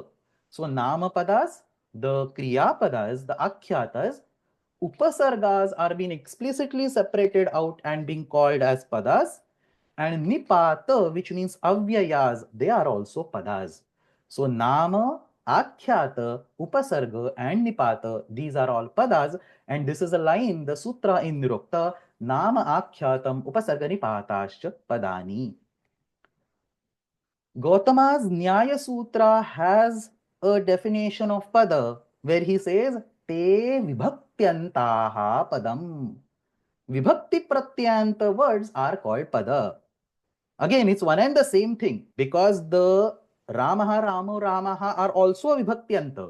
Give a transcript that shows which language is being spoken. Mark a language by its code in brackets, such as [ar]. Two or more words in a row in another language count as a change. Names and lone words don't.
[en] So Nama padas, the Kriya padas, the akhyatas, upasargas are being explicitly separated out and being called as padas, and nipata, which means avyayas, they are also padas. [sa] So nama, akhyata, upasarga, [en] and nipata, these are all padas, and this is a line, the sutra in Nirukta, [sa] nama akyatam upasarga nipatascha padani. [en] Gautama's Nyaya Sutra has a definition of pada where he says, [sa] te vibhakyantaha padam. Vibhakti pratyanta [en] words are called pada. Again, it's one and the same thing because the [sa] Ramaha, Ramo, Ramaha [en] are also vibhakyanta.